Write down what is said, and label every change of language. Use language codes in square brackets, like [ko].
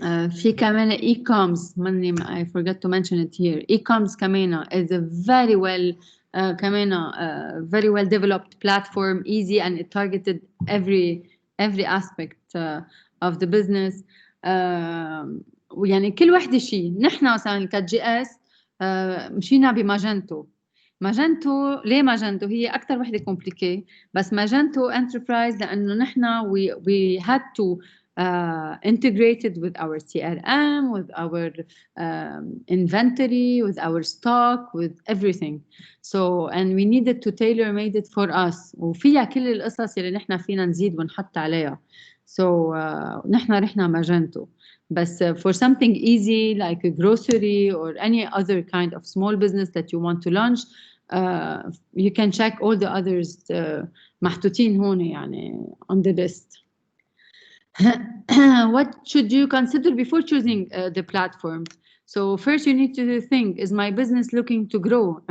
[ar] في كمان [en] E-comms I forgot to mention it here. E-comms [ar] كمان [en] is a very well كمان very well developed platform, easy and it targeted every aspect of the business. [ar] ويعني كل وحدة شيء. نحن مثلا كGS مشينا بماجنتو. ماجنتو ليه ماجنتو هي أكتر وحدة complicated بس ماجنتو enterprise لأنه نحن [en] we had to integrated with our CRM, with our inventory, with our stock, with everything. So, and we needed to tailor made it for us. [ar] وفيها كل القصص اللي نحن فينا نزيد ونحط عليها. So, نحن رحنا ماجنتو. [en] But for something easy like a grocery or any other kind of small business that you want to launch, you can check all the others [ar] محطوطين هون يعني [en] on the list. What should you consider before choosing the platform? So first you need to think, is my business looking to grow?